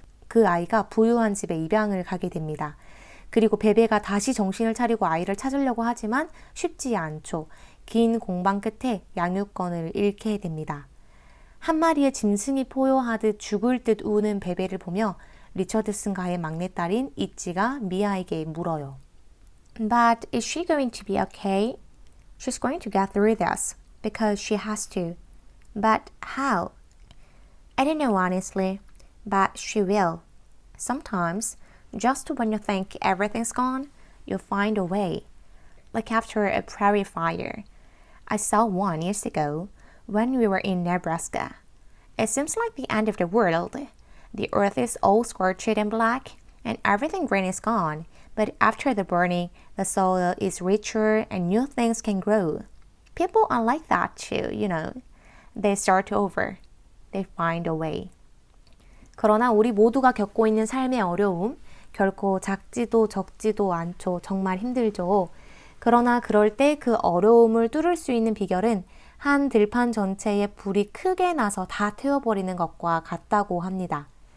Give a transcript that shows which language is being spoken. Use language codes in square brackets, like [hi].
[ko] 그 아이가 부유한 집에 입양을 가게 됩니다. 그리고 베베가 다시 정신을 차리고 아이를 찾으려고 하지만 쉽지 않죠. 긴 공방 끝에 양육권을 잃게 됩니다. 한 마리의 짐승이 포효하듯 죽을 듯 우는 베베를 보며 리처드슨가의 막내딸인 이찌가 미아에게 물어요. [en] But is she going to be okay? She's going to get through this because she has to. But how? I don't know honestly, but she will. Sometimes, just when you think everything's gone, you'll find a way. Like after a prairie fire. I saw one years ago when we were in Nebraska. It seems like the end of the world. The earth is all scorched and black, and everything green is gone. But after the burning, the soil is richer and new things can grow. People are like that too, you know. They start over. They find a way. [ko] 그러나 우리 모두가 겪고 있는 삶의 어려움, 결코 작지도 적지도 않죠. 정말 힘들죠. 그러나 그럴 때 그 어려움을 뚫을 수 있는 비결은 한 들판 전체에 불이 크게 나서 다 태워버리는 것과 같다고 합니다.